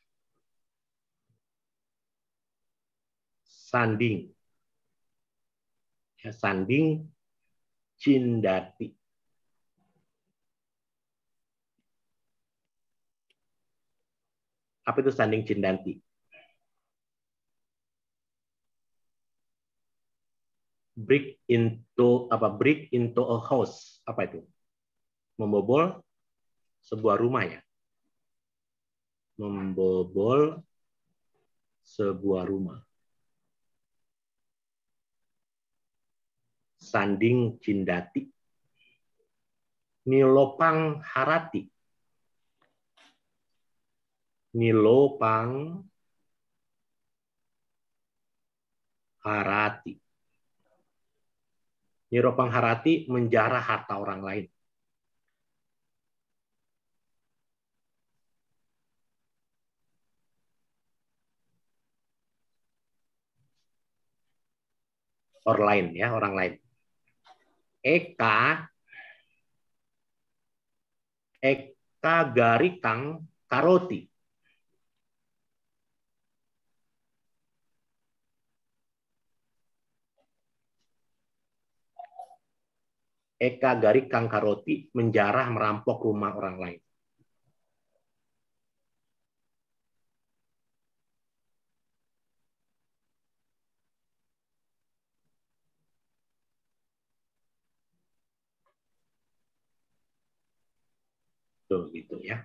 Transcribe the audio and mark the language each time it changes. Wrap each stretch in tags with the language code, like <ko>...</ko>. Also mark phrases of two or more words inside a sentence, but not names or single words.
<id>Sanding.</id> <pi>Ya, sanding cindati.</pi> <id>Apa itu</id> <pi>sanding cindati?</pi> <en>Break into a house.</en> <id>Apa itu? Membobol sebuah rumah ya. Membobol sebuah rumah.</id> <pi>Sanding cindati. Nilopang harati. Nilopang harati. Nilopang harati</pi> <id>menjarah harta orang lain. Orang lain ya, orang lain.</id> <pi>Eka garikang karoti. Eka garikang karoti</pi> <id>menjarah merampok rumah orang lain. Tuh, gitu ya.</id>